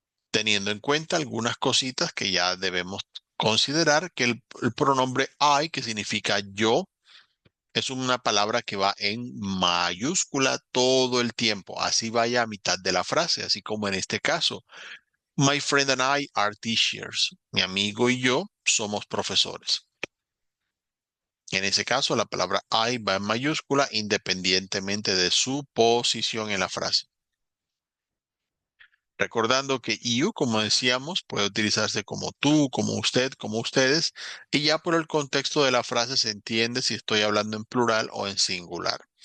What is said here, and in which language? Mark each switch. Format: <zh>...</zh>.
<es>Teniendo en cuenta algunas cositas que ya debemos considerar, que el pronombre I, que significa yo, es una palabra que va en mayúscula todo el tiempo. Así vaya a mitad de la frase, así como en este caso.</es> <en>My friend and I are teachers.</en> <es>Mi amigo y yo somos profesores. En ese caso, la palabra I va en mayúscula independientemente de su posición en la frase. Recordando que you, como decíamos, puede utilizarse como tú, como usted, como ustedes, y ya por el contexto de la frase se entiende si estoy hablando en plural o en singular.</es>